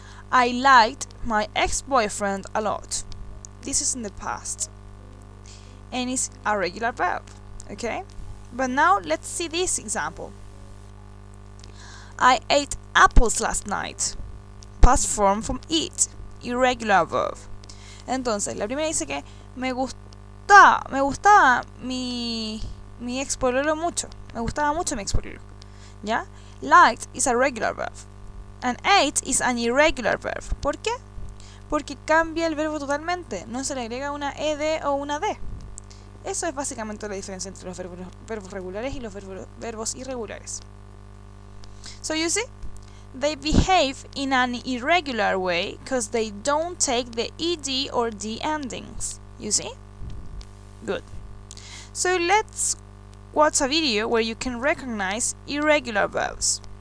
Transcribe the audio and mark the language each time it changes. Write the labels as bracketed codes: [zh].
[en] I liked my ex-boyfriend a lot. This is in the past. And it's a regular verb, okay? But now let's see this example. I ate apples last night. Past form from eat, irregular verb. [es] Entonces, la primera dice que me gustaba mi ex-pololo mucho. Me gustaba mucho mi ex-pololo. ¿Ya? [en] Liked is a regular verb. And ate is an irregular verb. [es] ¿Por qué? Porque cambia el verbo totalmente. No se le agrega una ed o una d. Eso es básicamente la diferencia entre los verbos regulares y los verbos irregulares. [en] So you see? They behave in an irregular way because they don't take the ed or d endings. You see? Good. So let's watch a video where you can recognize irregular verbs.